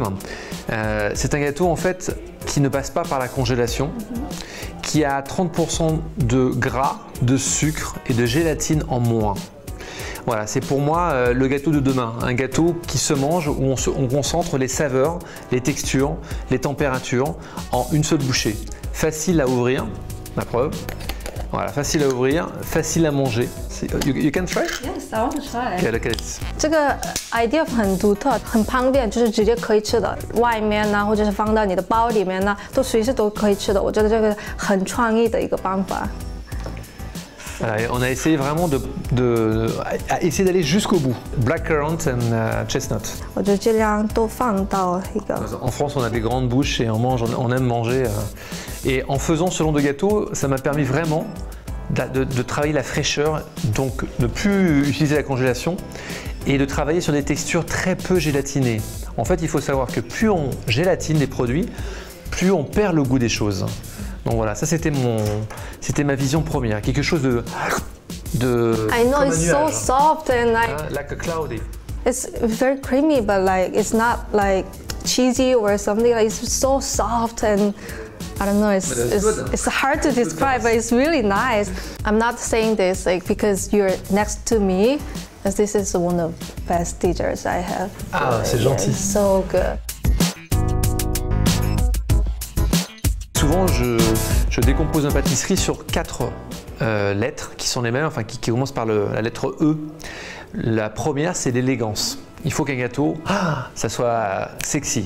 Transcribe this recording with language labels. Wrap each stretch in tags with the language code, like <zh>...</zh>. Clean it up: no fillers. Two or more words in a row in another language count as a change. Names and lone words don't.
<fr>C'est un gâteau en fait qui ne passe pas par la congélation, qui a 30% de gras, de sucre et de gélatine en moins. Voilà, c'est pour moi le gâteau de demain, un gâteau qui se mange où on concentre les saveurs, les textures, les températures en une seule bouchée. Facile à ouvrir, la preuve. Voilà, facile à ouvrir, facile à manger.</fr> <en>You can try? Yes, I want to try. Okay, look at this.</en> <zh>这个 idea 很独特，很方便，就是直接可以吃的，外面呢，或者是放到你的包里面呢，都随时都可以吃的。我觉得这个很创意的一个方法。</zh> <fr>On a essayé vraiment essayer d'aller jusqu'au bout.</fr> <en>Blackcurrant and chestnut.</en> <zh>我就尽量都放到一个。</zh> <fr>En France, on a des grandes bouches et on aime manger. Et en faisant ce long de gâteau, ça m'a permis vraiment de travailler la fraîcheur, donc ne plus utiliser la congélation et de travailler sur des textures très peu gélatinées. En fait, il faut savoir que plus on gélatine les produits, plus on perd le goût des choses. Donc voilà, ça c'était ma vision première, quelque chose de</fr> <en>I know it's so soft and like a cloudy. It's very creamy, but like it's not like cheesy or something. Like it's so soft and I don't know. It's hard to describe, but it's really nice. I'm not saying this like because you're next to me, as this is one of the best desserts I have.</en> <fr>Ah, c'est gentil.</fr> <en>It's so good.</en> <fr>Souvent, je décompose une pâtisserie sur 4 lettres qui sont les mêmes, enfin qui commencent par la lettre E. La première, c'est l'élégance. Il faut qu'un gâteau, ça soit sexy.</fr>